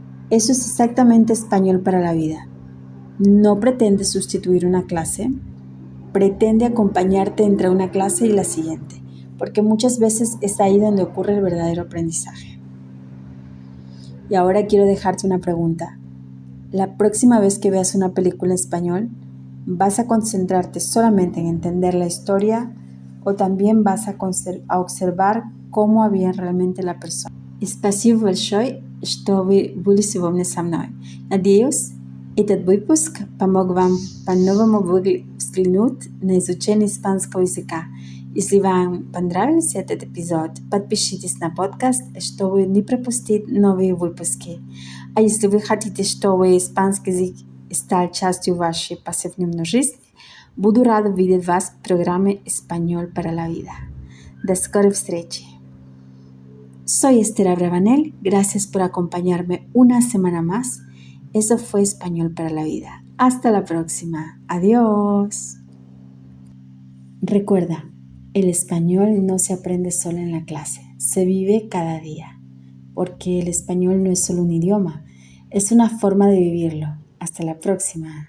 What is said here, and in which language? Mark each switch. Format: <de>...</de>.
<es>Eso es exactamente Español para la Vida. No pretende sustituir una clase, pretende acompañarte entre una clase y la siguiente, porque muchas veces es ahí donde ocurre el verdadero aprendizaje. Y ahora quiero dejarte una pregunta. La próxima vez que veas una película en español, ¿vas a concentrarte solamente en entender la historia o también vas a observar cómo había realmente la persona?</es> <ru>Спасибо большое, что вы были сегодня со мной. Надеюсь, этот выпуск помог вам по-новому взглянуть на изучение испанского языка. Если вам понравился этот эпизод, подпишитесь на подкаст, чтобы не пропустить новые выпуски. А если вы хотите, чтобы испанский язык стал частью вашей повседневной жизни, буду рада видеть вас в программе «Español para la vida». До скорой встречи!</ru> <es>Soy Esther Abravanel, gracias por acompañarme una semana más. Eso fue Español para la Vida. Hasta la próxima. Adiós. Recuerda, el español no se aprende solo en la clase, se vive cada día, porque el español no es solo un idioma, es una forma de vivirlo. Hasta la próxima.</es>